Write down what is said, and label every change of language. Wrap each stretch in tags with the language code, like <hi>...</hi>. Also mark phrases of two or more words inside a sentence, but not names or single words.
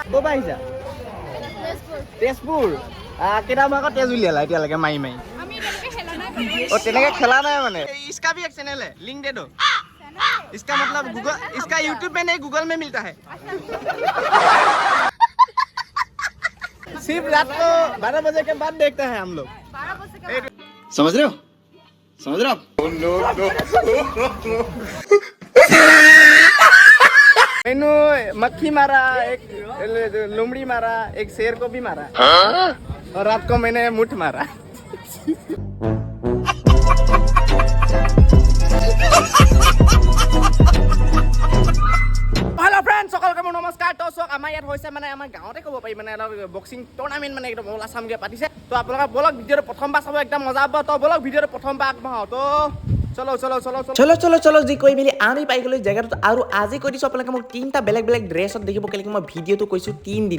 <as>আহিছা? তেজপুৰ। কেইটামান আগত তেজ উলিয়ালা এতিয়ালৈকে মাৰি মাৰি? তেনেকে খেলা নাই মানে।</as> <hi>इसका भी एक चैनल है, लिंक दे दो। इसका मतलब गूगल, इसका यूट्यूब में नहीं गूगल में मिलता है। सिर्फ रात को 12 बजे के बाद देखते हैं हम लोग। समझ रहे हो? समझ रहे हो आप? मैंने मक्खी मारा, एक लोमड़ी मारा, एक शेर को भी मारा, और रात को मैंने मुठ मारा।</hi> <en>hello friends,</en> <as>সকলকে মোৰ নমস্কাৰ। তো চক আমাৰ ইয়াত হৈছে মানে আমাৰ গাঁৱতে ক'ব পাৰি মানে</as> <en>boxing tournament</en> <as>মানে একদম অল আছামকে পাতিছে। তো আপোনালোকে বলক ভিডিঅ'টো প্ৰথমবাৰ চাব, একদম মজা হ'ব। তো বলক ভিডিঅ'টো প্ৰথমবাৰ আগবঢ়াওঁ। তো চলো যি কৈ মেলি আমি পাই গ'লো জেগাটোত। আৰু আজি কৈ দিছোঁ আপোনালোকে মোক তিনিটা বেলেগ বেলেগ ড্ৰেছত দেখিব, কেলেকি মই ভিডিঅ'টো কৈছোঁ 3 দিন।</as>